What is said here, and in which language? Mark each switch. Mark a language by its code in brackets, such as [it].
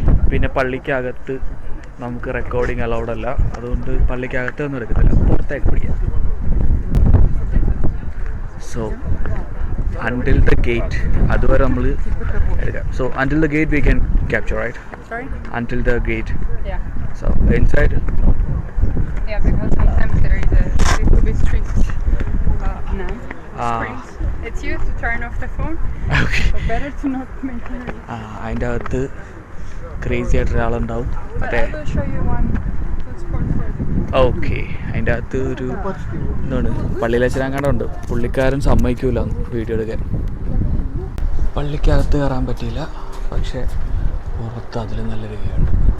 [ml] പിന്നെ പള്ളിക്കകത്ത് നമുക്ക് റെക്കോർഡിങ് അലൗഡ് അല്ല, അതുകൊണ്ട് പള്ളിക്കകത്ത് ഒന്നും എടുക്കുന്നില്ല, പുറത്തേക്ക് പിടിക്കാം. [en] so until the gate [ml] അതുവരെ നമ്മൾ എടുക്കാം. [en] So until the gate we can capture, right? Sorry? Until the gate. Yeah. So inside? Yeah, because sometimes there is a little bit strict now. Springs. It's used to turn off the phone. Okay. So better to not make noise. [ml] അതിൻ്റെ അകത്ത് crazy ആയിട്ട് ഒരാളുണ്ടാവും. [en] But I will show you one food spot for you. [ml] Okay, അതിൻ്റെ അകത്ത് ഒരു എന്താണ് പള്ളിയിലച്ചനാങ്ങാണ്ടുണ്ട്. പുള്ളിക്കാരൻ സമ്മതിക്കൂല video എടുക്കാൻ. പള്ളിക്കകത്ത് കയറാൻ പറ്റിയില്ല, പക്ഷേ പുറത്ത് അതിൽ നല്ല രീതിയുണ്ട്.